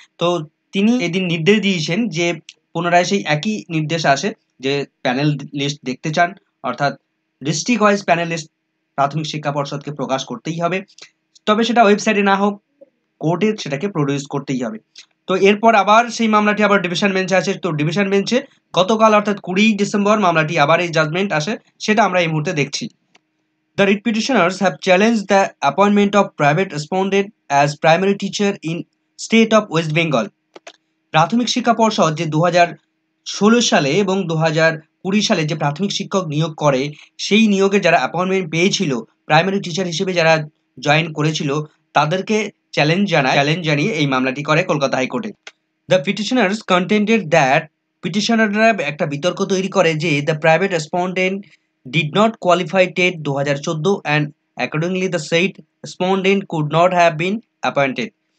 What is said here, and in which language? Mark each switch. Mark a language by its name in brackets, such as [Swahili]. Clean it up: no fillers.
[Bangla] তো তিনি এদিন নির্দেশ দিয়েছেন যে পুনরায় সেই একই নির্দেশ আসে যে প্যানেল লিস্ট দেখতে চান, অর্থাৎ ডিস্ট্রিক্ট ওয়াইজ প্যানেল লিস্ট প্রাথমিক শিক্ষা পর্ষদকে প্রকাশ করতেই হবে, তবে সেটা ওয়েবসাইটে না হোক, কোর্টে সেটাকে প্রডিউস করতেই হবে। তো এরপর আবার সেই মামলাটি আবার ডিভিশন বেঞ্চে আসে। তো ডিভিশন বেঞ্চে গতকাল অর্থাৎ ২০ ডিসেম্বর মামলাটি আবার এই জাজমেন্ট আসে, সেটা আমরা এই মুহূর্তে দেখছি। [English] The writ petitioners have challenged the appointment of private respondent as primary teacher in state of West Bengal. [Bangla] প্রাথমিক শিক্ষা পর্ষদ যে ২০১৬ সালে এবং ২০২০ সালে যে প্রাথমিক শিক্ষক নিয়োগ করে, সেই নিয়োগে যারা অ্যাপয়েন্টমেন্ট পেয়েছিল প্রাইমারি টিচার হিসেবে যারা জয়েন করেছিল, তাদেরকে চ্যালেঞ্জ জানিয়ে এই মামলাটি করে কলকাতা হাইকোর্টে। [English] the petitioners contended that, [Bangla] পিটিশনাররা একটা বিতর্ক তৈরি করে যে [English] The private respondent did not qualify TET ২০১৪ and accordingly the said respondent could not have been appointed.